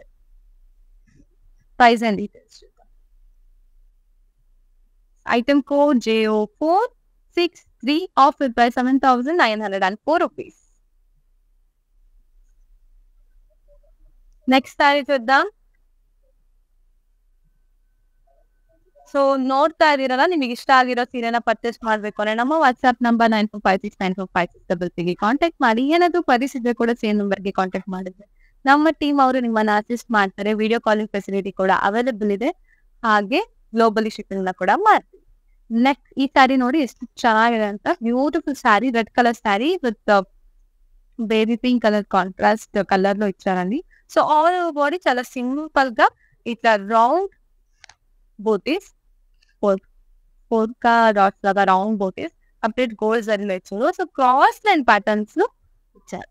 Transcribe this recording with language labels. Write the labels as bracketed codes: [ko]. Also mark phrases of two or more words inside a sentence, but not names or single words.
[en] price and details చూద్దాం. item code JO463 offer price 7,904 rupees. next saree చూద్దాం. [kn] ಸೊ ನೋಡ್ತಾ ಇದೀರಲ್ಲ, ನಿಮಗೆ ಇಷ್ಟ ಆಗಿರೋ ಸೀರೆನ ಪರ್ಚೇಸ್ ಮಾಡ್ಬೇಕು ಅಂದ್ರೆ ನಮ್ಮ [en] WhatsApp number [kn] 9456945633ಗೆ ಕಾಂಟ್ಯಾಕ್ಟ್ ಮಾಡಿ. ಏನಾದ್ರು ಪರಿಸ್ಥಿತಿ ಕೂಡ [en] same number contact [kn] ಮಾಡಿದ್ರೆ ನಮ್ಮ ಟೀಮ್ ಅವರು ನಿಮ್ಮನ್ನ ಅಸಿಸ್ಟ್ ಮಾಡ್ತಾರೆ. [en] video calling facility [kn] ಕೂಡ ಅವೈಲೇಬಲ್ ಇದೆ. ಹಾಗೆ [en] globally shipping [kn] ನ ಕೂಡ ಮಾಡ್ತೀವಿ. ನೆಕ್ಸ್ಟ್ ಈ ಸ್ಯಾರಿ ನೋಡಿ ಎಷ್ಟು ಚೆನ್ನಾಗಿದೆ ಅಂತ. [en] beautiful saree, red colour saree with baby pink colour contrast colour [te] లో ఇచ్చారండి. [en] so all over body [te] చాలా సింపుల్ గా ఇట్లా [en] round booties, polka dots లాగా round booties complete gold [te] జరీలో ఇచ్చారు. [en] so cross line patterns [te] లో ఇచ్చారు.